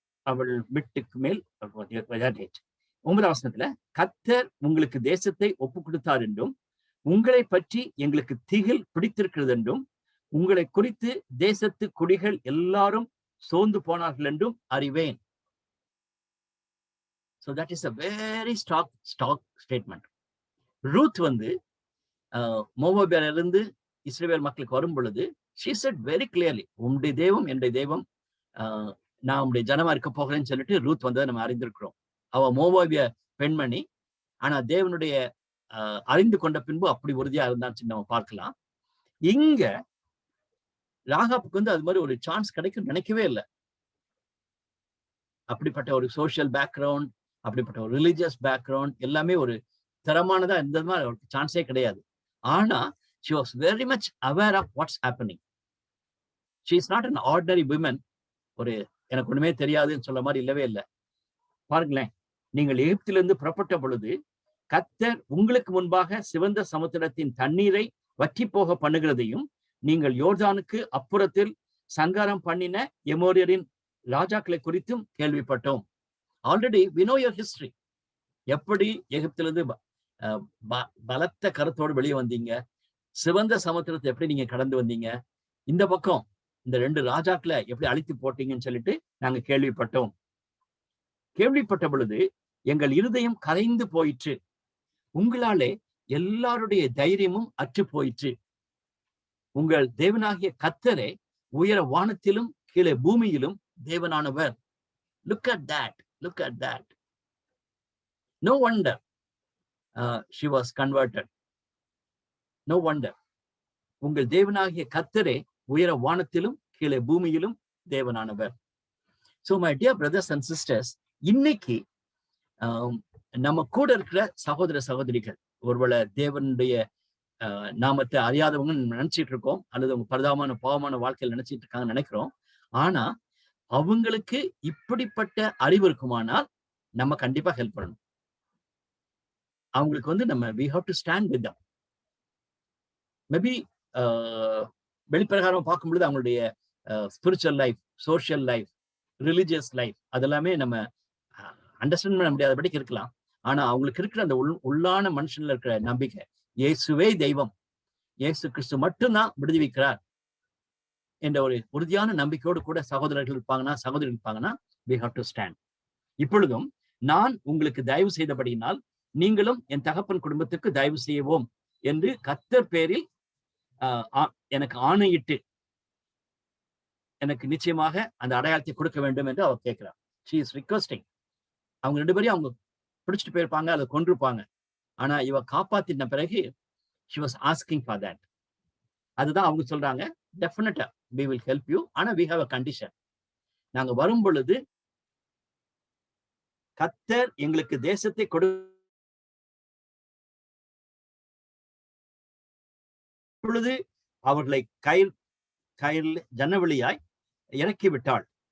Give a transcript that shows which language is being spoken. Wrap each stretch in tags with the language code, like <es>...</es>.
<ta>அவள் வீட்டுக்கு மேல் 9ஆம் வசனத்துல கர்த்தர் உங்களுக்கு தேசத்தை ஒப்பு கொடுத்தார் என்றும் உங்களை பற்றி எங்களுக்கு திகில் பிடித்திருக்கிறது என்றும் உங்களை குறித்து தேசத்து குடிகள் எல்லாரும் சோர்ந்து போனார்கள் என்றும் அறிவேன்.</ta> <en>So that is a very strong statement.</en> <ta>Ruth வந்து மோவாபியால இருந்து இஸ்ரவேல் மக்களுக்கு வரும் பொழுது</ta> <en>she said very clearly,</en> <ta>உம்முடைய தெய்வம் என்னுடைய தெய்வம், நான் உம்முடைய ஜனமா இருக்க போகிறேன்னு சொல்லிட்டு ரூத் வந்ததை நம்ம அறிந்திருக்கிறோம். அவ மோவாபிய பெண்மணி, ஆனா தேவனுடைய அறிந்து கொண்ட பின்பு அப்படி உறுதியா இருந்தான்னு நம்ம பார்க்கலாம். இங்க ராகாப்புக்கு வந்து அது மாதிரி ஒரு சான்ஸ் கிடைக்கும் நினைக்கவே இல்லை. அப்படிப்பட்ட ஒரு சோசியல் பேக்ரவுண்ட், அப்படிப்பட்ட ஒரு ரிலிஜியஸ் பேக்ரவுண்ட் எல்லாமே ஒரு தரமானதா இந்த மாதிரி ஒரு சான்ஸே கிடையாது.</ta> <en>ஆனா she was very much aware of what's happening. She is not an ordinary woman.</en> <ta>ஒரு எனக்கு ஒண்ணுமே தெரியாதுன்னு சொல்ல மாதிரி இல்லவே இல்லை. பாருங்களேன், நீங்கள் எகிப்திலிருந்து புறப்பட்ட பொழுது கர்த்தர் உங்களுக்கு முன்பாக சிவந்த சமுத்திரத்தின் தண்ணீரை வற்றி போக பண்ணுகிறதையும் நீங்கள் யோர்தானுக்கு அப்புறத்தில் சங்காரம் பண்ணின எமோரியரின் ராஜாக்களை குறித்தும் கேள்விப்பட்டோம்.</ta> <en>Already we know your history.</en> <ta>எப்படி எகிப்திலிருந்து பலத்த கருத்தோடு வெளியே வந்தீங்க, சிவந்த சமுத்திரத்தை எப்படி நீங்க கடந்து வந்தீங்க, இந்த பக்கம் இந்த 2 ராஜாக்களை எப்படி அழித்து போட்டீங்கன்னு சொல்லிட்டு நாங்க கேள்விப்பட்டோம். கேள்விப்பட்ட பொழுது எங்கள் இருதயம் கரைந்து போயிற்று, உங்களாலே எல்லாருடைய தைரியமும் அற்று போயிற்று. உங்கள் தேவனாகிய கர்த்தரே உயர வானத்திலும் கீழே பூமியிலும் தேவனானவர்.</ta> <en>Look at that. Look at that. No wonder she was converted. No wonder.</en> <ta>உங்கள் தேவனாகிய கர்த்தரே உயர வானத்திலும் கீழே பூமியிலும் தேவனானவர்.</ta> <en>So my dear brothers and sisters,</en> <ta>இன்னைக்கு நம்ம கூட இருக்கிற சகோதர சகோதரிகள் ஒருவேளை தேவனுடைய நாமத்தை அறியாதவங்க நினைச்சிட்டு இருக்கோம், அல்லது அவங்க பரிதாபமான பாவமான வாழ்க்கையில் நினைச்சிட்டு இருக்காங்கன்னு நினைக்கிறோம். ஆனா அவங்களுக்கு இப்படிப்பட்ட அறிவு இருக்குமானால் நம்ம கண்டிப்பா ஹெல்ப் பண்ணணும். அவங்களுக்கு வந்து நம்ம</ta> <en>we have to stand with them.</en> <ta>Maybe வெளிப்பிரகாரமா பார்க்கும் பொழுது அவங்களுடைய spiritual life, social life, religious life அதெல்லாமே நம்ம அண்டர்ஸ்டாண்ட் பண்ண முடியாதபடிக்கு இருக்கலாம். ஆனா அவங்களுக்கு இருக்கிற அந்த உள்ளான மனுஷன்ல இருக்கிற நம்பிக்கை, இயேசுவே தெய்வம், இயேசு கிறிஸ்து மட்டும்தான் விடுவிக்கிறார் என்ற ஒரு உறுதியான நம்பிக்கையோடு கூட சகோதரர்கள் இருப்பாங்கன்னா, சகோதரிகள் இருப்பாங்கன்னா</ta> <en>we have to stand.</en> <ta>இப்பொழுதும் நான் உங்களுக்கு தயவு செய்தபடியினால் நீங்களும் என் தகப்பன் குடும்பத்துக்கு தயவு செய்வோம் என்று கர்த்தர் பேரில் எனக்கு ஆணையிட்டு எனக்கு நிச்சயமாக அந்த அடையாளத்தை கொடுக்க வேண்டும் என்று அவர் கேட்கிறார்.</ta> <en>she is requesting.</en> <ta>அவங்க 2 பேரையும் அவங்க பிடிச்சிட்டு போயிருப்பாங்க, அதை கொண்டிருப்பாங்க. ஆனா இவ காப்பாத்தின பிறகு</ta> <en>she was asking for that.</en> <ta>அதுதான் அவங்க சொல்றாங்க,</ta> <en>definitely we will help you, ஆனா we have a condition.</en> <ta>நாங்க வரும் பொழுது கர்த்தர் எங்களுக்கு தேசத்தை பொழுது அவர்களை கயிறு ஜன்னவெளியாய் இறக்கி விட்டாள்.</ta>